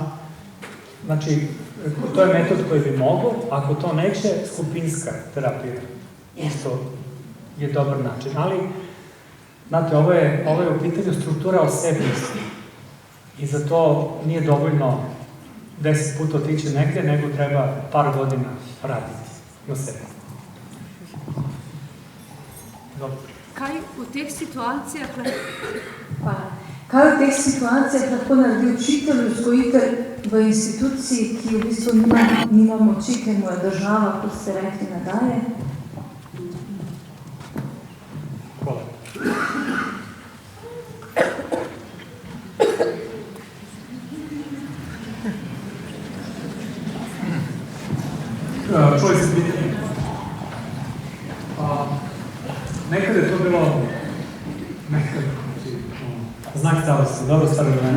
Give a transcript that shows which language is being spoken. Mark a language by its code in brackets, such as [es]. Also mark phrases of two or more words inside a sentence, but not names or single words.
[sr] Znači, to je metod koji bi mogao, ako to neće, skupinska terapija. Isto je dobar način, ali, znate, ovo je u pitanju struktura osebnosti i za to nije dovoljno 10 puta otići negde, nego treba par godina raditi na sebi. Dobro. [sl] Kaj v teh situacijah lahko naredi učitelj, vzgojitelj v instituciji, ki v bistvu nima moči, ker mu je država, kot ste rekli, ne daje? [sr] Hvala. Čuli se pitanje. Nekada je to bilo znak starosti, dobro staro vremena.